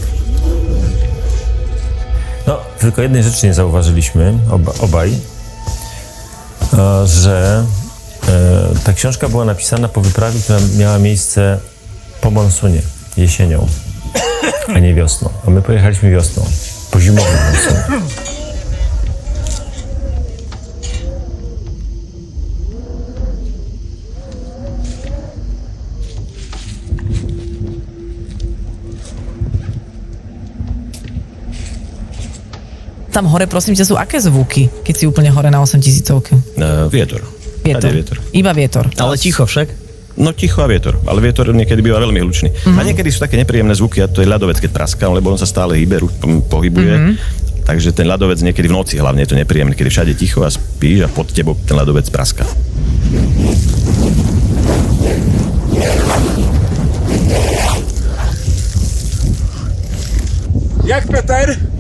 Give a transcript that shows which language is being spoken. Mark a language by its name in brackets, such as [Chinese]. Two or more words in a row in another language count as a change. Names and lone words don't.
[Polish] No, tylko jednej rzeczy nie zauważyliśmy, obaj, że ta książka była napisana po wyprawie, która miała miejsce po monsunie, jesienią, a nie wiosną. A my pojechaliśmy wiosną, po zimowym monsunie. [Slovak] Tam hore, prosím ťa, sú aké zvuky, keď si úplne hore na 8000-ky? Vietor. Vietor. Iba vietor. Ale ticho však? No ticho a vietor, ale vietor niekedy býva veľmi hlučný. A niekedy sú také nepríjemné zvuky, a to je ľadovec, keď praská, lebo on sa stále pohybuje. Takže ten ľadovec niekedy v noci hlavne je to nepríjemné, keď všade ticho a spíš a pod tebou ten ľadovec praská. [Polish] Jak Peter?